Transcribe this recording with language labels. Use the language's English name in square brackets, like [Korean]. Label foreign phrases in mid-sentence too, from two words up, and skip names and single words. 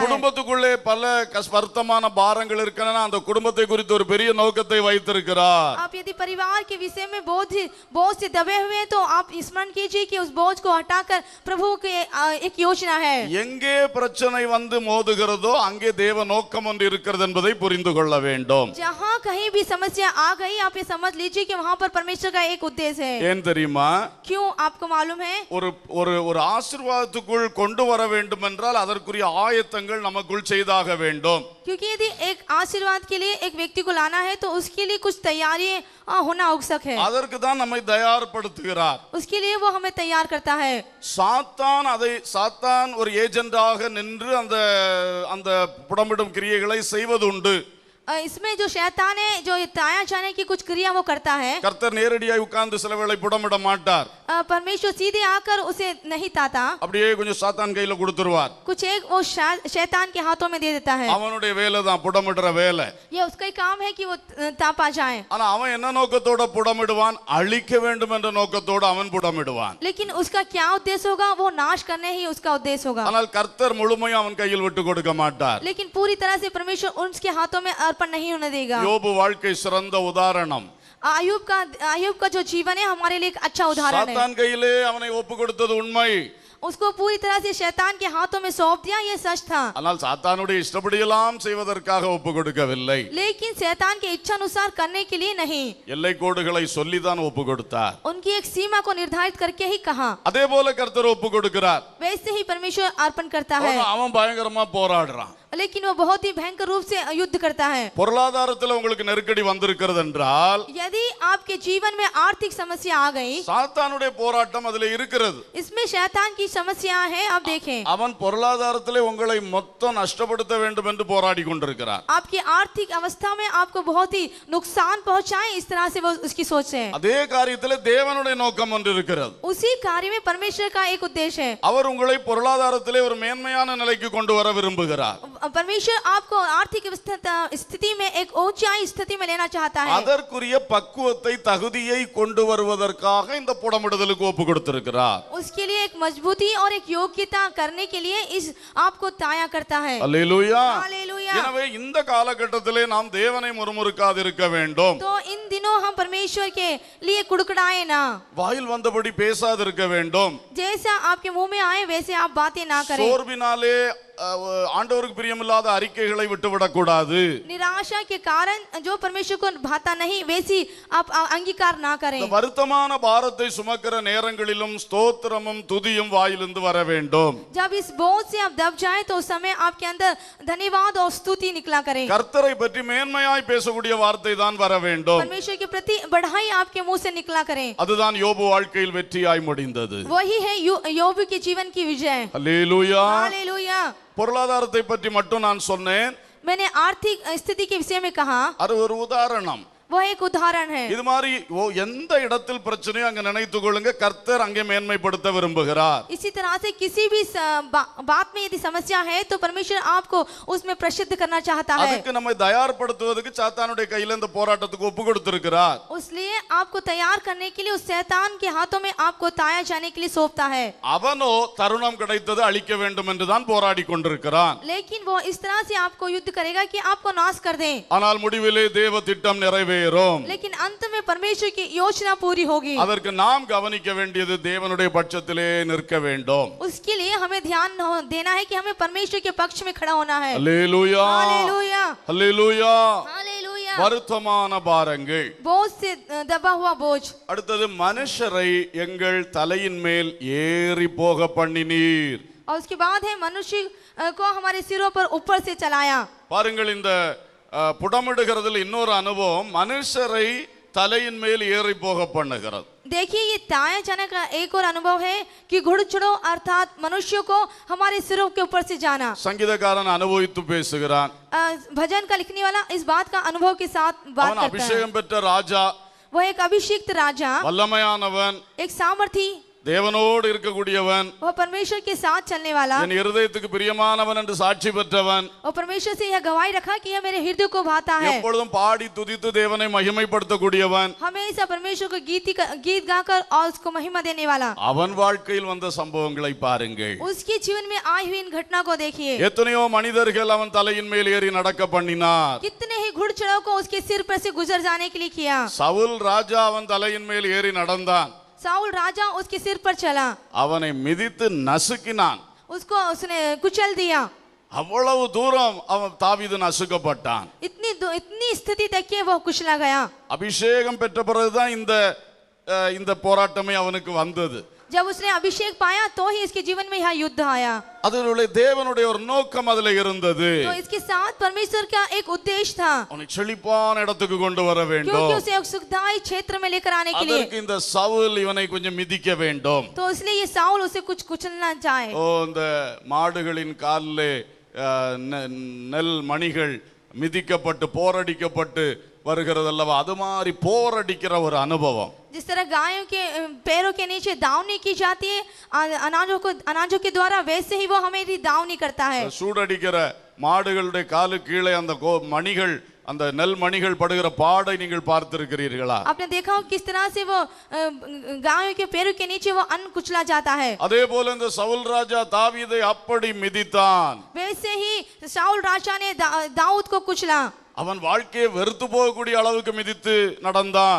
[Tamil] குடும்பத்துக்குள்ளே பல வருத்தமான பாரங்கள் இருக்கனா அந்த குடும்பத்தை குறித்து ஒரு பெரிய நோக்கத்தை வைத்திருக்கிறார். [Hindi] आप यदि परिवार के विषय में बोझ से दबे हुए हैं तो आप स्मरण कीजिए कि उस बोझ को हटाकर प्रभु की एक योजना है. [Tamil] எங்கே பிரச்சனை வந்து மோதுகிறதோ அங்கே தேவ நோக்கம் ஒன்று இருக்கிறது என்பதை புரிந்து கொள்ள வேண்டும். [Hindi] जहां कहीं भी समस्या आ गई आप ये समझ लीजिए कि वहां पर परमेश्वर का एक उद्देश्य है. [Tamil] ஏன் தெரியுமா? [Hindi] क्यों आपको मालूम है? [Tamil] ஒரு ஆசீர்வாதத்துக்குள் கொண்டு வர வேண்டும் என்றால் அதற்குரிய ஆயத்தங்கள் நமக்குள் செய்தாக வேண்டும். [Hindi] क्योंकि यदि एक आशीर्वाद के लिए एक व्यक्ति को लाना है तो उसके लिए कुछ तैयारी होना आवश्यक है. [Tamil] அதற்கு தான் நம்மை தயார்படுத்துகிறார். [Hindi] उसके लिए वो हमें तैयार करता है. [Tamil] சாத்தான் ஒரு ஏஜென்டாக நின்று அந்த புடமிடும் கிரியைகளை செய்வதுண்டு. [Hindi] इसमें जो शैतान है जो ताया जाने की कुछ क्रिया वो करता है. [Tamil] கர்த்தர் நேரடியாக உட்கார்ந்து சில வேளை புடமிட மாட்டார். [Hindi] परमेश्वर सीधे आकर उसे नहीं ताता, [Tamil] அப்படியே கொஞ்சம் சாத்தான் கையில கொடுத்துருவார். [Hindi] कुछ एक वो शैतान के हाथों में दे देता है. [Tamil] அவனுடைய வேலை தான் புடமிடுற வேலை. [Hindi] ये उसका ही काम है कि वो तापा जाए. [Tamil] ஆனா அவன் என்ன நோக்கத்தோட புடமிடுவான்? அழிக்க வேண்டும் என்ற நோக்கத்தோட அவன் புடமிடுவான். [Hindi] लेकिन उसका क्या उद्देश्य होगा? वो नाश करने ही उसका उद्देश्य होगा. [Tamil] ஆனால் கர்த்தர் முழுமையாக அவன் கையில் விட்டு கொடுக்க மாட்டார். [Hindi] लेकिन पूरी तरह से परमेश्वर उसके हाथों में अर्पण नहीं होने देगा. [Tamil] யோபு வாழ்க்கை சிறந்த உதாரணம். [Hindi] आयुब का जो जीवन है हमारे लिए एक अच्छा उदाहरण है. [Tamil] சாத்தான் கையிலே அவனை ஒப்பு கொடுத்தது உண்மை. [Hindi] उसको पूरी तरह से शैतान के हाथों में सौंप दिया, ये सच था. [Tamil] ஆனால் சாத்தானுடைய இஷ்டப்படியெல்லாம் செய்வதற்காக ஒப்பு கொடுக்கவில்லை. [Hindi] लेकिन शैतान के इच्छा अनुसार करने के लिए नहीं, [Tamil] எல்லை கோடுகளை சொல்லிதான் ஒப்பு கொடுத்தார். [Hindi] उनकी एक सीमा को निर्धारित करके ही कहा. [Tamil] அதே போல கர்த்தர் ஒப்பு கொடுக்கிறார். [Hindi] वैसे ही परमेश्वर अर्पण करता है. [Tamil] அவன் பயங்கரமா போராடுறான். [Hindi] लेकिन वो बहुत ही भयंकर रूप से युद्ध करता है. [Tamil] பொருளாதாரத்தில் உங்களுக்கு நெருக்கடி வந்திருக்கிறது என்றால், [Hindi] यदि आपके जीवन में आर्थिक समस्या आ गई, [Tamil] சாத்தானுடைய போராட்டம் அதிலே இருக்கிறது. [Hindi] इसमें शैतान की समस्या है. आप देखें, [Tamil] அவன் பொருளாதாரத்திலே உங்களை மொத்தம் நஷ்டப்படுத்த வேண்டும் என்று போராடி கொண்டிருக்கிறார். [Hindi] आपकी आर्थिक अवस्था में आपको बहुत ही नुकसान पहुंचाए, इस तरह से वो उसकी सोच है. [Tamil] அதே காரியத்திலே தேவனுடைய நோக்கம் ஒன்று இருக்கிறது. [Hindi] उसी कार्य में परमेश्वर का एक उद्देश्य है. [Tamil] அவர் உங்களை பொருளாதாரத்திலே ஒரு மேன்மையான நிலைக்கு கொண்டு வர விரும்புகிறார். [Hindi] परमेश्वर आपको आर्थिक स्थिति में एक ऊंचाई स्थिति में लेना चाहता है. [Tamil] அதற்குரிய பக்குவத்தை தகுதியை கொண்டு வருவதற்காக இந்த புடமிடுதலுக்கு ஒப்பு கொடுத்திருக்கிறார். [Hindi] उसके लिए एक मजबूती और एक योग्यता करने के लिए इस आपको ताया करता है. [Tamil] அல்லேலூயா. [Hindi] हालेलुया. [Tamil] எனவே இந்த காலகட்டத்திலே நாம் தேவனை முறுமுறுக்காதிருக்க வேண்டும். [Hindi] तो इन दिनों हम परमेश्वर के लिए कुड़कुड़ाए ना, [Tamil] வாயில் வந்தபடி பேசாதிருக்க வேண்டும். [Hindi] जैसा आपके मुंह में आए वैसे आप बातें ना करें. [Tamil] சோர்வினாலே ஆண்டவருக்கு பிரியமில்லாத அறிக்கைகளை விட்டுவிடக் கூடாது. [Hindi] निराशा के कारण जो परमेश्वर को भाता नहीं वैसी आप अंगीकार ना करें. [Tamil] இந்த வருத்தமான பாரத்தை சுமக்கிற நேரங்களிலும் ஸ்தோத்திரமும் துதியும் வாயிலிருந்து வர வேண்டும். [Hindi] जब इस बोझ से आप दब जाए तो उस समय आपके अंदर धन्यवाद और स्तुति निकला करें. [Tamil] கர்த்தரை பற்றி மேன்மையாய் பேசக்கூடிய வார்த்தை தான் வர வேண்டும். [Hindi] परमेश्वर के प्रति बढ़ाई आपके मुंह से निकला करें. [Tamil] அதுதான் யோபு வாழ்க்கையில் வெற்றியாய் முடிந்தது. [Hindi] वही है योबू के जीवन की विजय. [Tamil] அல்லேலூயா. [Hindi] हालेलुया. [Tamil] பொருளாதாரத்தை பற்றி மட்டும் நான் சொன்னேன். [Hindi] मैंने आर्थिक स्थिति के विषय में कहा, [Tamil] அது ஒரு உதாரணம். [Hindi] वो एक उदाहरण है. [Tamil] இது மாதிரி எந்த இடத்தில் பிரச்சனையோ அங்க நினைத்துக் கொள்ளுங்க, கர்த்தர் அங்கே மேன்மைப்படுத்த விரும்புகிறார். [Hindi] इसी तरह से किसी भी बात में यदि समस्या है तो परमेश्वर आपको उसमें प्रसिद्ध करना चाहता है. [Tamil] அதுக்கு நம்மை தயார்படுத்துவதற்கு சாத்தானுடைய கையில இந்த போராட்டத்துக்கு ஒப்பு கொடுத்திருக்கிறார். [Hindi] इसलिए आपको तैयार करने के लिए उस शैतान के हाथों में आपको ताया जाने के लिए सौंपता है. [Tamil] அவனோ தருணம் கிடைத்தது அழிக்க வேண்டும் என்று தான் போராடி கொண்டிருக்கிறான். [Hindi] लेकिन वो इस तरह से आपको युद्ध करेगा कि आपको नाश कर दे. [Tamil] ஆனால் முடிவிலே தேவ திட்டம் நிறைவேறும். [Hindi] लेकिन अंत में परमेश्वर की योजना पूरी होगी. [Tamil] அதற்கு நாம் கவனிக்க வேண்டியது தேவனுடைய பட்சத்திலே நிற்க வேண்டும். [Hindi] उसके लिए हमें ध्यान देना है कि हमें परमेश्वर के पक्ष में खड़ा होना है. [Tamil] அல்லேலூயா. [Hindi] हालेलुया. [Tamil] அல்லேலூயா. [Hindi] हालेलुया. [Tamil] வருத்தமான பாரங்கள். [Hindi] बोझ से दबा हुआ बोझ. [Tamil] அடுத்தது மனுஷரை எங்கள் தலையின் மேல் ஏறி போக பண்ணினீர். [Hindi] और उसके बाद है मनुष्य को हमारे सिरों पर ऊपर से चलाया. [Tamil] பாருங்கள், இந்த புடமிடுகிறதுல இன்னொரு அனுபவம் மனுஷரை தலையின் மேல் ஏறி போக பண்ணுகிறது. [Hindi] देखिए ये ताया जाने का एक और अनुभव है कि घुड़चढ़ो अर्थात मनुष्यों को हमारे सिरों के ऊपर से जाना। [Tamil] சங்கீதக்காரன் அனுபவித்து பேசுகிறான். [Hindi] भजन का लिखने वाला इस बात का अनुभव के साथ बात [Tamil] அவன் [Hindi] करता है। [Tamil] அபிஷேகம் பெற்ற ராஜா, [Hindi] वो एक अभिषिक्त राजा, [Tamil] வல்லமையானவன், [Hindi] एक सामर्थी, [Tamil] தேவனோடு இருக்கக்கூடியவன், [Hindi] वो परमेश्वर के साथ चलने वाला, [Tamil] என் இருதயத்துக்கு பிரியமானவன் என்று சாட்சி பெற்றவன், [Hindi] और परमेश्वर से यह गवाही रखा कि यह मेरे हृदय को भाता है। [Tamil] எப்பொழுதும் பாடி துதித்து தேவனை மகிமைப்படுத்தக்கூடியவன், [Hindi] हमेशा परमेश्वर को गीत गाकर और उसको महिमा देने वाला। [Tamil] அவன் வாழ்க்கையில் வந்த சம்பவங்களை பாருங்கள். [Hindi] उसके जीवन में आई हुई इन घटना को देखिए। [Tamil] எத்தனையோ மனிதர்கள் அவன் தலையின் மேல் ஏறி நடக்க பண்ணினார். [Hindi] कितने ही घुड़चढ़ों को उसके सिर पर से गुजर जाने के लिए किया। [Tamil] சவுல் ராஜா அவன் தலையின் மேல் ஏறி நடந்தான். [Hindi] साउल राजा उसके सिर पर चला, [Tamil] அவனை மிதித்து நசுக்கினான். [Hindi] उसको उसने कुचल दिया। [Tamil] அவ்வளவு தூரம் அவன் தாவீது நசுக்கப்பட்டான். [Hindi] इतनी स्थिति तक के वो कुचला गया। [Tamil] அபிஷேகம் பெற்ற பிறகுதான் இந்த போராட்டமே அவனுக்கு வந்தது. [Hindi] जब उसने अभिषेक पाया तो ही इसके जीवन में यह युद्ध आया। [Tamil] அதனுடைய தேவனுடைய ஒரு நோக்கம் அதுல இருந்தது. [Hindi] तो इसके साथ परमेश्वर का एक उद्देश्य था, [Tamil] அவனை செழிப்பான இடத்துக்கு கொண்டு வர வேண்டும். [Hindi] क्योंकि उसे एक सुखदायी क्षेत्र में लेकर आने के लिए। [Tamil] அதற்கு இந்த சவுல் இவனை கொஞ்சம் மிதிக்க வேண்டும். [Hindi] तो इसलिए ये साउल उसे कुछ कुचलना चाहे। [Tamil] ஓ, இந்த மாடுகளின் காலிலே நெல் மணிகள் மிதிக்கப்பட்டு போரடிக்கப்பட்டு வருகிறது அல்லவா, அது மாதிரி போரடிக்கிற ஒரு அனுபவம். [Hindi] जिस तरह गायों के पैरों के नीचे दावनी की जाती है अनाजों के द्वारा, वैसे ही वो हमें दावनी करता है। [Tamil] சூடடிக்கிற மாடுகளுடைய காலு கீழே அந்த மணிகள், அந்த நெல் மணிகள் படுகிற பாடை நீங்கள் பார்த்திருக்கிறீர்களா? [Hindi] आपने देखा हो किस तरह से वो गायों के पैरों के नीचे वो अन्न कुचला जाता है। [Tamil] அதே போல இந்த சவுல் ராஜா தாவீதை அப்படி மிதித்தான். [Hindi] वैसे ही साउल राजा ने दाऊद को कुचला। [Tamil] அவன் வாழ்க்கையை வெறுத்து போகக்கூடிய அளவுக்கு மிதித்து நடந்தான்.